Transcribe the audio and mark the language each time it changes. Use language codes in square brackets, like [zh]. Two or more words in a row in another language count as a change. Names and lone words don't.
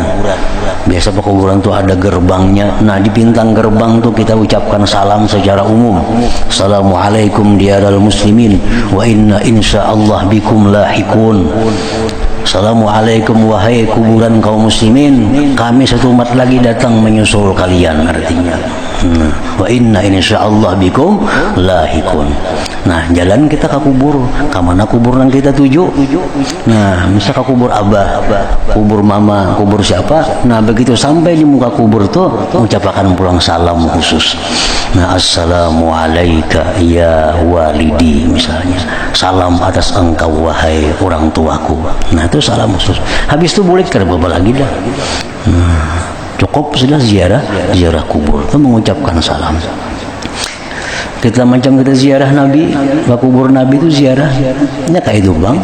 [bjn] Biasa pekuburan tuh ada gerbangnya. Nah, di bintang gerbang tuh kita ucapkan salam secara umum. [ar] السلام عليكم ديار المسلمين وإنا إن شاء الله بكم لاحقون. [bjn] Assalamualaikum wahai kuburan kaum muslimin, kami satu umat lagi datang menyusul kalian, artinya. [ar] وإنا إن شاء الله بكم لاحقون. [bjn] Nah, jalan kita ke kubur, ke mana kubur yang kita tuju. Nah, misal ke kubur abah, kubur mama, kubur siapa. Nah, begitu sampai di muka kubur tuh ucapkan pulang salam khusus. Nah, [ar] السلام عليك يا والدي, [bjn] misalnya. Salam atas engkau wahai orang tuaku. Nah, itu salam khusus. Habis itu boleh ke apa lagi dah. Cukup sudah ziarah kubur itu mengucapkan salam. Kita macam kita ziarah Nabi, ke kubur Nabi itu ziarahnya kayak itu bang.